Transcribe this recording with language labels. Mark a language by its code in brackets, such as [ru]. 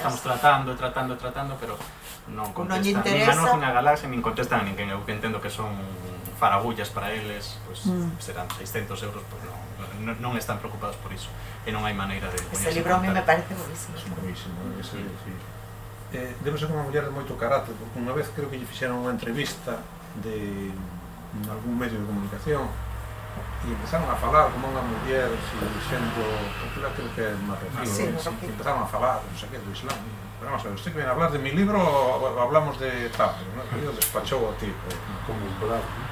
[gl] Estamos tratando, pero non contestan. Non lle interesa. Nin a nos, nin a Galaxia, nin contestan a ninguén. Eu que entendo que son faragullas para eles, pues, serán 600 euros, pues non están preocupados por iso. E non hai maneira de... [es] Ese libro a mí me parece buenísimo. Buenísimo, ese, sí. [gl] Debe ser unha muller de moito carácter, porque unha vez creo que lle fixeron unha entrevista de algún medio de comunicación e empezaron a falar como unha muller sendo, porque creo que é marroquí, empezaron a falar, non sei que, do Islam. [es] Pero vamos a ver, usted que viene a hablar de mi libro o hablamos de tal, ¿no? Yo despachó a ti, como un plan.